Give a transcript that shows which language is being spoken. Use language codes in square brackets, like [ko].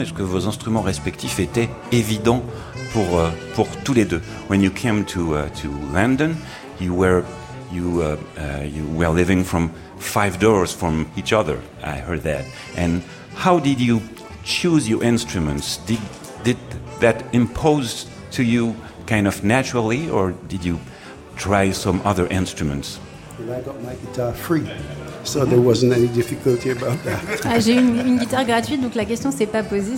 [fr] Est-ce que vos instruments respectifs étaient évidents pour tous les deux? [en] When you came to London, you were living from 5 doors from each other. I heard that. And how did you choose your instruments? Did that impose to you kind of naturally, or did you try some other instruments? Well, I got my guitar free, so there wasn't any difficulty about that. [fr] Ah, j'ai une guitare gratuite, donc la question s'est pas posée.